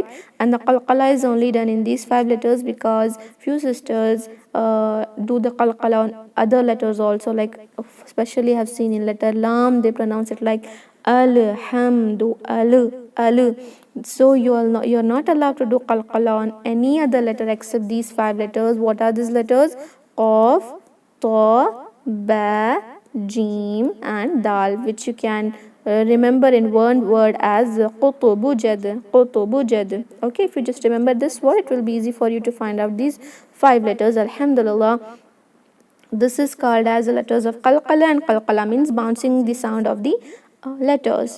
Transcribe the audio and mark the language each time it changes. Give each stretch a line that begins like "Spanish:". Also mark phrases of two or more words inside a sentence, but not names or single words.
English: And the qalqala is only done in these 5 letters, because few sisters do the qalqala on other letters also, like especially I have seen in letter lam, they pronounce it like alhamdu, al. So you're not allowed to do qalqala on any other letter except these 5 letters. What are these letters? Qaf, ta, ba, Jim and Dal, which you can remember in one word as qutubujad. Okay, if you just remember this word, it will be easy for you to find out these 5 letters. Alhamdulillah, this is called as the letters of qalqala, and qalqala means bouncing the sound of the letters.